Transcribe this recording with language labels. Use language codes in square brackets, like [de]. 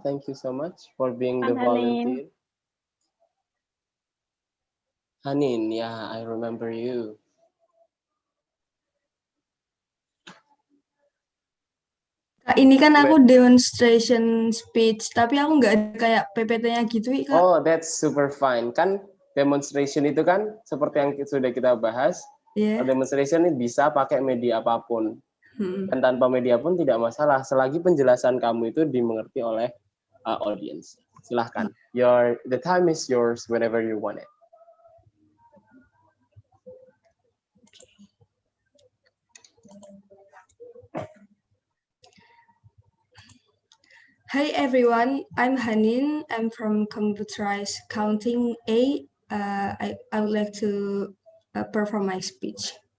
[en] Thank you so much for being the volunteer. Hanin, yeah, I remember you. [id] Kak, ini kan aku demonstration speech, tapi aku nggak ada kayak PPT-nya gitu, Kak. [en] Oh, that's super fine. [id] Kan demonstration itu kan seperti yang sudah kita bahas, demonstration ini bisa pakai media apapun. Dan tanpa media pun tidak masalah, selagi penjelasan kamu itu dimengerti oleh audience. Silahkan. [en] The time is yours whenever you want it. Hi everyone, I'm Hanin. I'm from Computerized Counting A. I would like to perform my speech.